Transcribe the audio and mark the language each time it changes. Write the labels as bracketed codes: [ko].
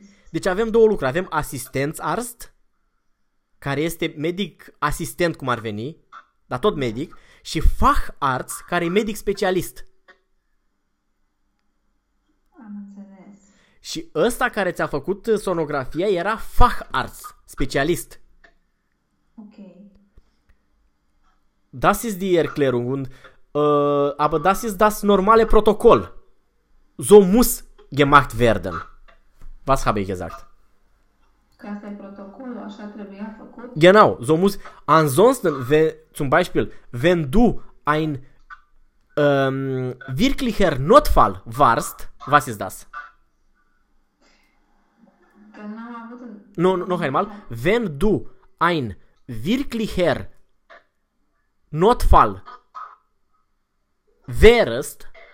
[ro] Deci avem două lucruri. Avem asistenț arzt, care este medic asistent, cum ar veni, dar tot medic, și facharzt, care e medic specialist. Am înțeles. Și ăsta care ți-a făcut sonografia era facharzt, specialist. Ok. [de] Das ist die Erklärung. Und, aber das ist das normale Protokoll. So muss gemacht werden. Was habe ich gesagt? [ro] Că asta e protocolul, așa trebuia făcut. [de] Genau, so muss, ansonsten, zum Beispiel, wenn du ein wirklicher Notfall warst, was ist das? [ro] Că n-am avut un... Nu, [de] noch einmal. Wenn du ein wirklicher Notfall wärst,